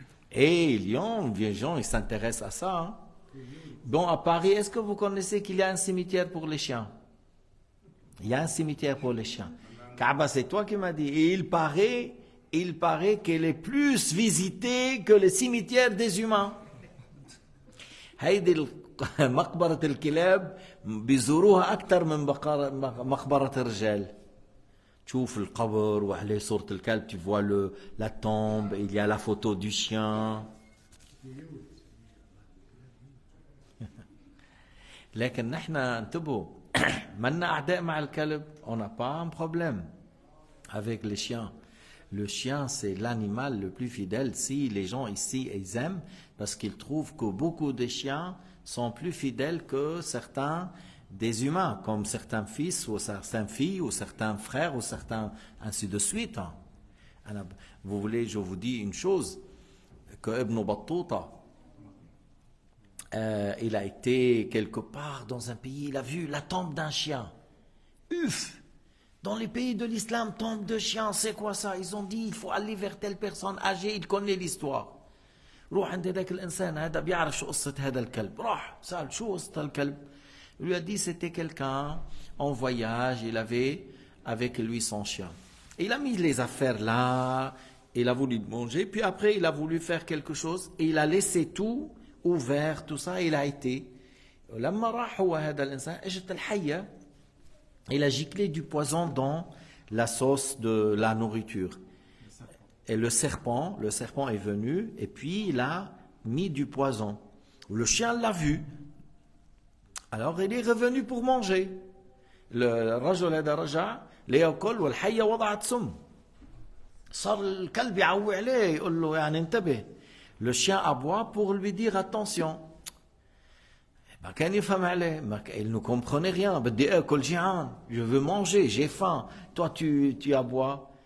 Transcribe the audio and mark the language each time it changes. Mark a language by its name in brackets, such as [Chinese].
[French] Et les gens, ils s'intéressent à ça. Hein. Bon, à Paris, est-ce que vous connaissez qu'il y a un cimetière pour les chiens? Il y a un cimetière pour les chiens. Kaaba, c'est toi qui m'as dit. Et il paraît qu'elle est plus visitée que le cimetière des humains. [Arabic] هيدي مقبرة الكلاب بيزوروها أكثر من مقبرة الرجال. تشوف القبر وعليه صورة الكلب, [French] tu vois la tombe, il y a la photo du chien. [Arabic] لكن نحن انتبهوا منا أعداء مع الكلب. [French] On n'a pas un problème avec les chiens. Le chien, c'est l'animal le plus fidèle. Si les gens ici, ils aiment, parce qu'ils trouvent que beaucoup de chiens sont plus fidèles que certains des humains, comme certains fils ou certaines filles ou certains frères ou certains, ainsi de suite. Vous voulez, je vous dis une chose, que Ibn Battuta, il a été quelque part dans un pays, il a vu la tombe d'un chien. Uf! Dans les pays de l'islam, tombe de chien, c'est quoi ça? Ils ont dit, il faut aller vers telle personne âgée, il connaît l'histoire. [Arabic] روح عند ذاك الإنسان هذا بيعرف شو قصة هذا الكلب. راح سأل شو قصة الكلب. [French] Il lui a dit c'était quelqu'un en voyage, il avait avec lui son chien. Il a mis les affaires là, il a voulu manger, puis après il a voulu faire quelque chose, et il a laissé tout ouvert, tout ça, il a été. [Arabic] لما راح هو هذا الإنسان اجت الحية. [French] Il a giclé du poison dans la sauce de la nourriture. Et le serpent est venu et puis il a mis du poison. Le chien l'a vu. Alors il est revenu pour manger. [Arabic] الرجل هذا رجع ليأكل والحية وضعت سم. صار الكلب يعوي عليه يقول له يعني انتبه. [French] Le chien aboie pour lui dire attention. Il ne comprenait rien. Je veux manger, j'ai faim. Toi, tu aboies.